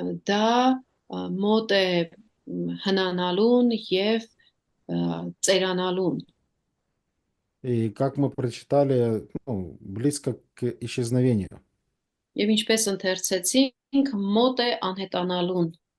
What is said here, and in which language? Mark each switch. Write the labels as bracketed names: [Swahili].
[Armenian] Դա մոտ է հնանալուն եւ ծերանալուն։ [Russian] И как мы прочитали, близко к исчезновению, [Armenian] Եվ ինչպես ընթերցեցինք, մոտ է անհետանալուն,